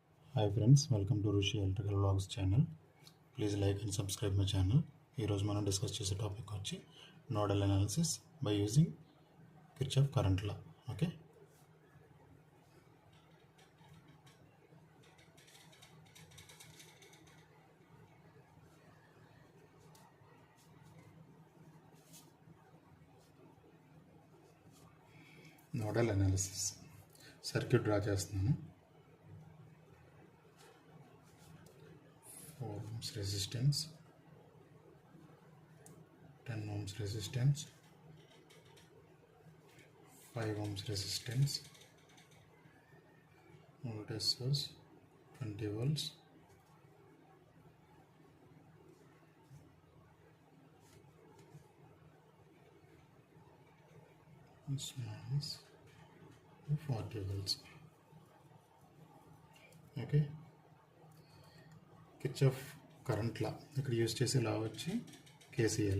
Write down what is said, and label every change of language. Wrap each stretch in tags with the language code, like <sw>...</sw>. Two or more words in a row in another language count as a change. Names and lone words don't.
<en>Hi friends, welcome to Rishi Electrical Vlogs channel. Please like and subscribe my channel.</en> <te>ఈ రోజు మనం డిస్కస్ చేసే టాపిక్ వచ్చి</te> <en>nodal analysis by using Kirchhoff current law.</en> <te>ఓకే,</te> <en>nodal analysis circuit</en> <te>డ్రా చేస్తున్నాను.</te> <en>4 ohms resistance, 10 ohms resistance, 5 ohms resistance, voltage source 20 volts, minus 40 volts.</en> <te>ఓకే,</te> <en>Kirchhoff current law</en> <te>ఇక్కడ యూజ్ చేసే లా వచ్చి కేసీఎల్.</te>